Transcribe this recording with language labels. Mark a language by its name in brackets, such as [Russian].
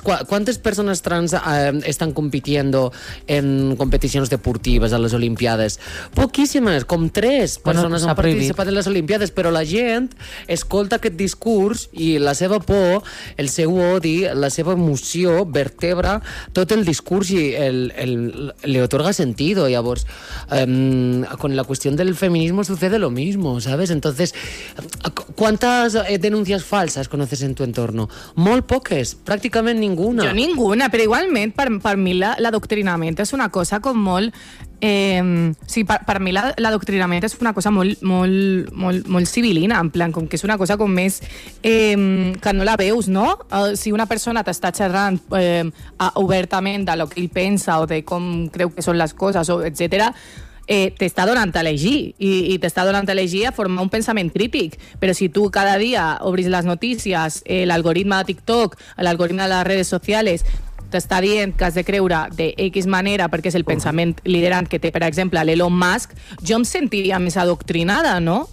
[Catalan] Quantes persones trans estan [Spanish] compitiendo [Catalan] en competicions deportives a les Olimpiades? Poquíssimes, com 3 persones han participat en les Olimpiades, però la gent escolta aquest discurs i la seva por, el seu odi, la seva emoció vertebra tot el discurs i li [Spanish] otorga sentido. [Catalan] Llavors, [Spanish] con [Catalan] la qüestió del feminisme [Spanish] sucede lo mismo, ¿sabes? Entonces, ¿cuántas denuncias falsas conoces en tu entorno? [Catalan] Molt poques, pràcticament ninguna. Jo ninguna, però igualment per mi l'adoctrinament és una cosa com molt... sí, per mi l'adoctrinament és una cosa molt, molt, molt, molt civilina, en plan, com que és una cosa com més... que no la veus, no? Si una persona t'està xerrant obertament de lo que ell pensa o de com creu que són les coses, etcètera, t'està donant a elegir i t'està donant a elegir a formar un pensament crític, però si tu cada dia obris les notícies, l'algoritme de TikTok, l'algoritme de les redes socials t'està dient que has de creure de X manera perquè és el pensament liderant que té, per exemple, l'Elon Musk, jo em sentiria més adoctrinada, no?